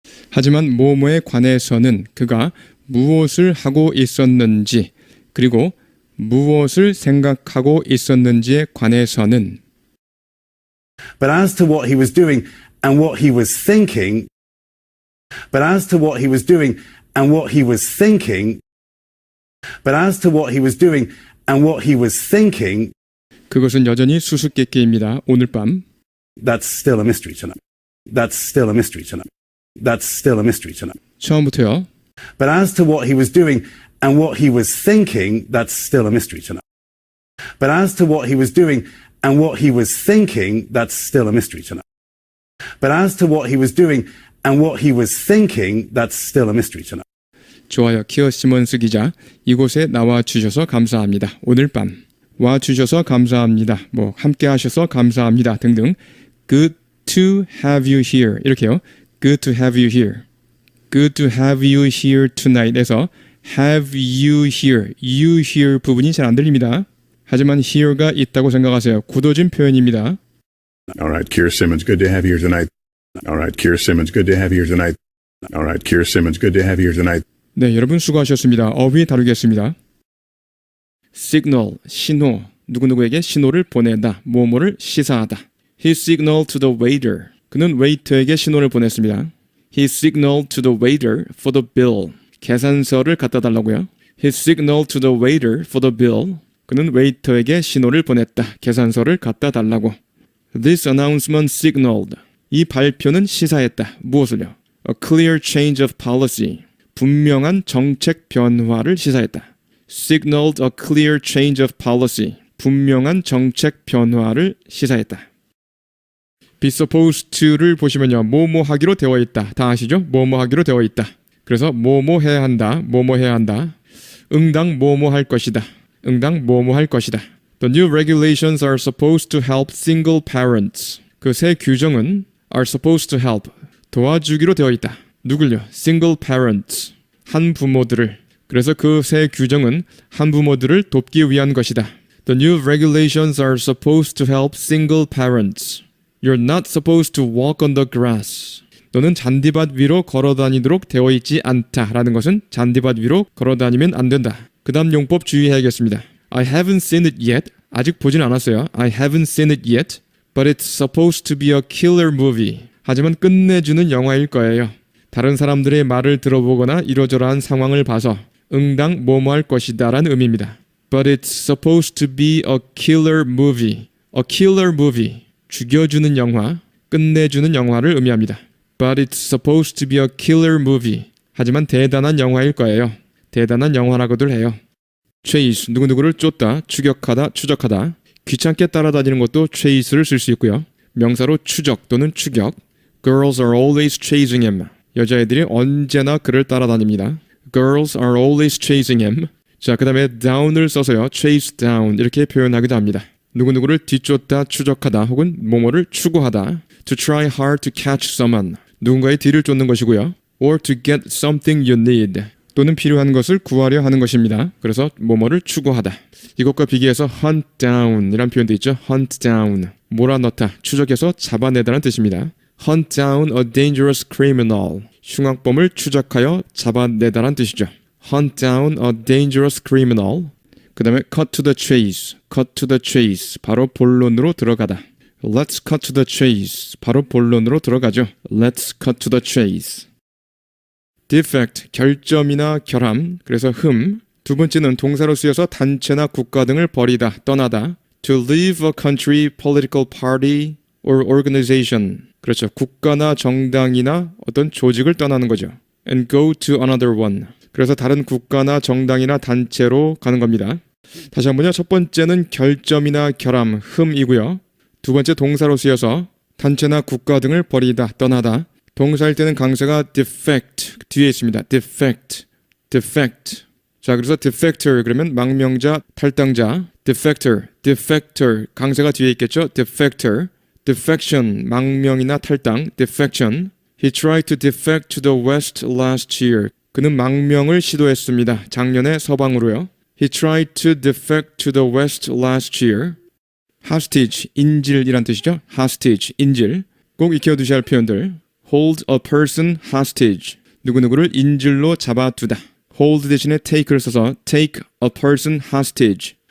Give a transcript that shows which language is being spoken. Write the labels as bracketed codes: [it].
[ko] 하지만 뭐뭐에 관해서는 그가 무엇을 하고 있었는지, 그리고 무엇을 생각하고 있었는지에 관해서는 [en] but as to what he was doing and what he was thinking, but as to what he was doing and what he was thinking, but as to what he was doing and what he was thinking, [ko] 그것은 여전히 수수께끼입니다. 오늘 밤. [en] that's still a mystery tonight. That's still a mystery tonight. That's still a mystery tonight. [ko] 처음부터요. [en] But as to what he was doing and what he was thinking, that's still a mystery tonight. But as to what he was doing and what he was thinking, that's still a mystery tonight. But as to what he was doing and what he was thinking, that's still a mystery tonight. [ko] 좋아요. 키어 시몬스 기자, 이곳에 나와 주셔서 감사합니다. 오늘 밤 와 주셔서 감사합니다. 뭐 함께 하셔서 감사합니다 등등. [en] Good to have you here. [ko] 이렇게요. [en] Good to have you here. Good to have you here tonight에서 have you here, you here [ko] 부분이 잘 안 들립니다. 하지만 here가 있다고 생각하세요. 굳어진 표현입니다. [en] All right, Keir Simmons, good to have you here tonight. All right, Keir Simmons, good to have you here tonight. All right, Keir Simmons, good to have you here tonight. [ko] 네, 여러분 수고하셨습니다. 어휘 다루겠습니다. signal, 신호, 누구누구에게 신호를 보내다, 뭐뭐를 시사하다. [en] He signaled to the waiter. [ko] 그는 웨이터에게 신호를 보냈습니다. [en] He signaled to the waiter for the bill. [ko] 계산서를 갖다 달라고요. [en] He signaled to the waiter for the bill. [ko] 그는 웨이터에게 신호를 보냈다. 계산서를 갖다 달라고. [en] This announcement signaled. [ko] 이 발표는 시사했다. 무엇을요? [en] A clear change of policy. [ko] 분명한 정책 변화를 시사했다. [en] Signaled a clear change of policy. [ko] 분명한 정책 변화를 시사했다. be supposed to를 보시면요. 뭐뭐 하기로 되어 있다. 다 아시죠? 뭐뭐 하기로 되어 있다. 그래서 뭐뭐 해야 한다. 뭐뭐 해야 한다. 응당 뭐뭐 할 것이다. 응당 뭐뭐 할 것이다. [en] The new regulations are supposed to help single parents. [ko] 그 새 규정은 [en] are supposed to help. [ko] 도와주기로 되어 있다. 누굴요? [en] Single parents. [ko] 한 부모들을. 그래서 그 새 규정은 한 부모들을 돕기 위한 것이다. [en] The new regulations are supposed to help single parents. You're not supposed to walk on the grass. [ko] 너는 잔디밭 위로 걸어다니도록 되어 있지 않다라는 것은 잔디밭 위로 걸어다니면 안 된다. [en] 그 다음 용법 주의해야겠습니다. I haven't seen it yet. [ko] 아직 보진 않았어요. [en] I haven't seen it yet. But it's supposed to be a killer movie. [ko] 하지만 끝내주는 영화일 거예요. 다른 사람들의 말을 들어보거나 이러저러한 상황을 봐서 응당 뭐뭐할 것이다 라는 의미입니다. [en] But it's supposed to be a killer movie. A killer movie. [ko] 죽여주는 영화, 끝내주는 영화를 의미합니다. [en] But it's supposed to be a killer movie. [ko] 하지만 대단한 영화일 거예요. 대단한 영화라고들 해요. chase, 누구누구를 쫓다, 추격하다, 추적하다. 귀찮게 따라다니는 것도 chase를 쓸 수 있고요. 명사로 추적 또는 추격. [en] Girls are always chasing him. [ko] 여자애들이 언제나 그를 따라다닙니다. [en] Girls are always chasing him. [ko] 자, 그 다음에 down을 써서요. chase down 이렇게 표현하기도 합니다. 누구누구를 뒤쫓다, 추적하다 혹은 뭐뭐를 추구하다. [en] To try hard to catch someone. [ko] 누군가의 뒤를 쫓는 것이고요. [en] Or to get something you need. [ko] 또는 필요한 것을 구하려 하는 것입니다. 그래서 뭐뭐를 추구하다. 이것과 비교해서 hunt down 이란 표현도 있죠. [en] hunt down. [ko] 몰아넣다, 추적해서 잡아내다라는 뜻입니다. [en] hunt down a dangerous criminal. [ko] 흉악범을 추적하여 잡아내다라는 뜻이죠. [en] hunt down a dangerous criminal. [ko] 그 다음에 [en] cut to the chase. cut to the chase. [ko] 바로 본론으로 들어가다. [en] Let's cut to the chase. [ko] 바로 본론으로 들어가죠. [en] Let's cut to the chase. [ko] defect, 결점이나 결함, 그래서 흠. 두 번째는 동사로 쓰여서 단체나 국가 등을 버리다, 떠나다. [en] To leave a country, political party or organization. [ko] 그렇죠. 국가나 정당이나 어떤 조직을 떠나는 거죠. [en] And go to another one. [ko] 그래서 다른 국가나 정당이나 단체로 가는 겁니다. 다시 한번요. 첫 번째는 결점이나 결함, 흠이고요. 두 번째 동사로 쓰여서 단체나 국가 등을 버리다, 떠나다. 동사일 때는 강세가 defect 뒤에 있습니다. [en] defect, defect. [ko] 자, 그래서 defector 그러면 망명자, 탈당자. defector 강세가 뒤에 있겠죠. defector, defection 망명이나 탈당. defection. [en] He tried to defect to the west last year. [ko] 그는 망명을 시도했습니다. 작년에 서방으로요. [en] He tried to defect to the west last year. [ko] hostage, 인질이란 뜻이죠. hostage, 인질. 꼭 익혀두셔야 할 표현들. [en] hold a person hostage. [ko] 누구누구를 인질로 잡아두다. [en] hold [ko] 대신에 [en] take를 써서 take a person hostage.